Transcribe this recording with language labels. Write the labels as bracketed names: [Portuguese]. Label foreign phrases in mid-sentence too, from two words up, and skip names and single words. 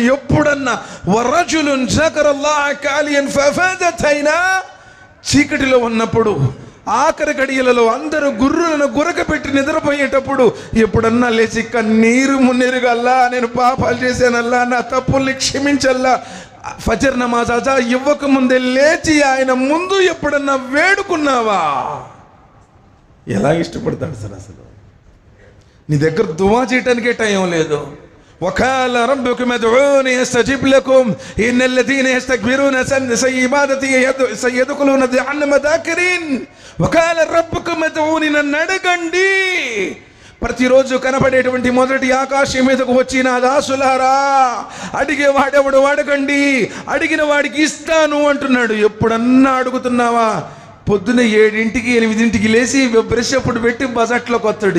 [Telugu] ఎప్పుడన్నా [Arabic] ورجل ذكر الله خاليا ففاضت عيناه, [Telugu] చీకటిలో ఉన్నప్పుడు ఆఖరి గడియలలో అందరూ గుర్రులను గురకపెట్టి నిద్రపోయేటప్పుడు ఎప్పుడన్నా లేచి కన్నీరు మున్నీరుగా, అల్లా నేను పాపాలు చేశానల్లా, నా తప్పుల్ని క్షమించల్లా, ఫజర్ నమాజ్ అజా ఇవ్వక ముందే లేచి ఆయన ముందు ఎప్పుడన్నా వేడుకున్నావా? ఎలా ఇష్టపడతాడు సార్ అసలు? నీ దగ్గర దువా చేయటానికే టైం లేదు. [Arabic] وقال ربكم ادعوني استجب لكم ان الذين يستكبرون عن عبادتي سيدخلون جهنم داخرين. وقال ربكم ادعوني, [Telugu] నన్ను అడగండి. ప్రతిరోజు కనబడేటువంటి మొదటి ఆకాశం మీదకు వచ్చి నా దాసులారా అడిగేవాడెవడు అడగండి, అడిగిన వాడికి ఇస్తాను అంటున్నాడు. ఎప్పుడన్నా అడుగుతున్నావా? పొద్దున్న 7ంటికి 8ంటికి లేచి బ్రష్ అప్పుడు పెట్టి బజాట్లోకి వస్తాడు.